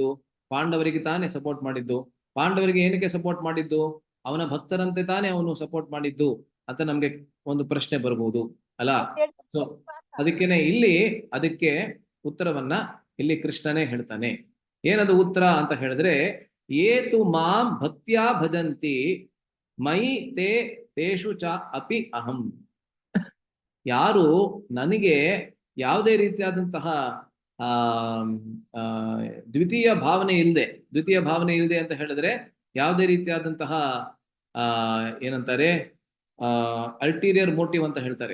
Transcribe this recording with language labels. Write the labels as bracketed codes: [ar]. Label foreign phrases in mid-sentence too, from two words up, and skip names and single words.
[kn] ಪಾಂಡವರಿಗೆ ತಾನೇ ಸಪೋರ್ಟ್ ಮಾಡಿದ್ದು. ಪಾಂಡವರಿಗೆ ಏನಕ್ಕೆ ಸಪೋರ್ಟ್ ಮಾಡಿದ್ದು? ಅವನ ಭಕ್ತರಂತೆ ತಾನೇ ಅವನು ಸಪೋರ್ಟ್ ಮಾಡಿದ್ದು ಅಂತ ನಮ್ಗೆ ಒಂದು ಪ್ರಶ್ನೆ ಬರ್ಬೋದು ಅಲ್ಲ. ಸೊ ಅದಕ್ಕೇನೆ ಇಲ್ಲಿ ಅದಕ್ಕೆ ಉತ್ತರವನ್ನ ಇಲ್ಲಿ ಕೃಷ್ಣನೇ ಹೇಳ್ತಾನೆ. ಏನದು ಉತ್ತರ ಅಂತ ಹೇಳಿದ್ರೆ, [sa] ಏತು ಮಾಂ ಭಕ್ತ್ಯಾ ಭಜಂತಿ ಮೈ ತೇ ತೇಷು ಚ ಅಪಿ ಅಹಂ. [kn] ಯಾರು ನನಗೆ ಯಾವುದೇ ರೀತಿಯಾದಂತಹ ದ್ವಿತೀಯ ಭಾವನೆ ಇಲ್ಲದೆ ಅಂತ ಹೇಳಿದ್ರೆ ಯಾವುದೇ ರೀತಿಯಾದಂತಹ ಏನಂತಾರೆ [en] ulterior motive [kn] ಅಂತ ಹೇಳ್ತಾರೆ.